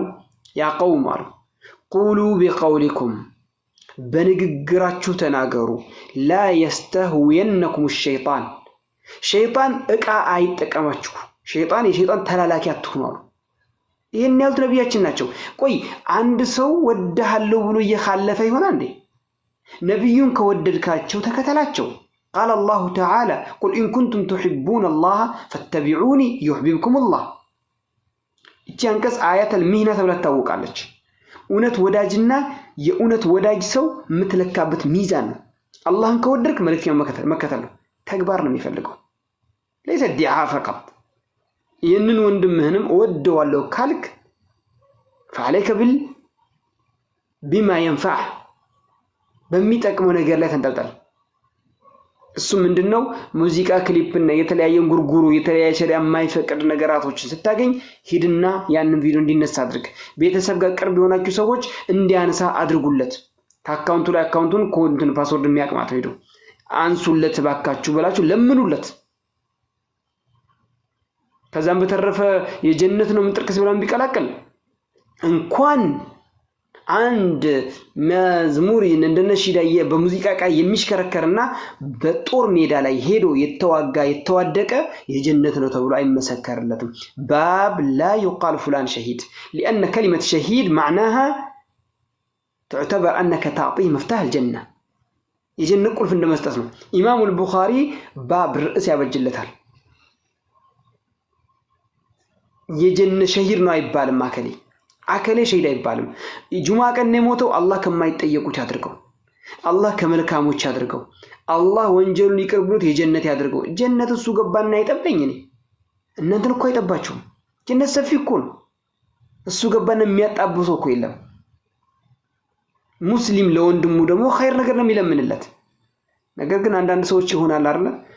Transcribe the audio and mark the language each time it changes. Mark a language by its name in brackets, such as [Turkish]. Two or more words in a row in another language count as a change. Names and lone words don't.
[Arabic] يا قوم [Amharic] አሉ [Arabic] قولوا بقولكم [Amharic] በንግግራችሁ ተናገሩ [Arabic] لا يستهوينكم الشيطان [Amharic] እቃ አይጠቀማችሁ፣ የሸይጣን ተላላኪ አትሁኑ አሉ። ይሄን ያሉት ነብያችን ናቸው። ቆይ አንድ ሰው ወደሃለው ብሎ እየኻለፈ ይሆናል እንዴ? [Arabic] ነብዩን ከወደድካቸው ተከተላቸው። قال الله تعالى قل إن كنتم تحبون الله فاتبعوني يحببكم [Amharic] الله። እቺ አንቀጽ [Arabic] آية المحنة [Amharic] ተብላ ታወቃለች። እውነት ወዳጅና የእውነት ወዳጅ ሰው የምትለካበት ሚዛን ነው። አላህን ከወደድክ መልእክተኛውን መከተል ነው። ተግባር ነው የሚፈልገው [Arabic] ليس ادعاء فقط። [Amharic] ይህንን ወንድምህንም እወደዋለሁ ካልክ [Arabic] فعليك بما ينفع [Amharic] በሚጠቅመው ነገር ላይ ተንጠልጠል። እሱ ምንድነው? ሙዚቃ ክሊፕና የተለያየ ጉርጉሩ የተለያየ ሸሪዓ የማይፈቅድ ነገራቶችን ስታገኝ ሂድና ያንን ቪዲዮ እንዲነሳ አድርግ። ቤተሰብ ጋር ቅርብ የሆናችሁ ሰዎች እንዲያነሳ አድርጉለት። ከአካውንቱ ላይ አካውንቱን ኮድን ፓስወርድ የሚያቅማት ሄዱ አንሱለት ባካችሁ ብላችሁ ለምኑለት። ከዛም በተረፈ የጀነት ነው ምንጥርቅስ ብላም ቢቀላቀል እንኳን አንድ መዝሙር እንደነሺዳ በሙዚቃ ቃይ የሚሽከረከርና በጦር ሜዳ ላይ ሄዶ የተዋደቀ የጀነት ነው ተብሎ አይመሰከርለትም። [Arabic] باب لا يقال فلان شهيد لأن كلمة شهيد معناها تعتبر أنك تعطيه مفتاح الجنة. [Amharic] የጀነት ቁልፍ እንደመስጠት ነው። ኢማሙ አልቡኻሪ ባብ ርዕስ ያበጅለታል። የጀነት ሸሂድ ነው አይባልም። አከሌ ሸሂድ አይባልም። ጁማ ቀን ነው የሞተው። አላህ ከማይጠየቁት ያድርገው። አላህ ከመልካሞች ያድርገው። አላህ ወንጀሉን ይቅር ብሎት የጀነት ያድርገው። ጀነት እሱ ገባና አይጠበኝ። እኔ እናንተን እኮ አይጠባችሁም። ጀነት ሰፊ እኮ ነው። እሱ ገባና የሚያጣብሰው እኮ የለም። ሙስሊም ለወንድሙ ደግሞ ኸይር ነገር ነው የሚለምንለት። ነገር ግን አንዳንድ ሰዎች ይሆናል አይደል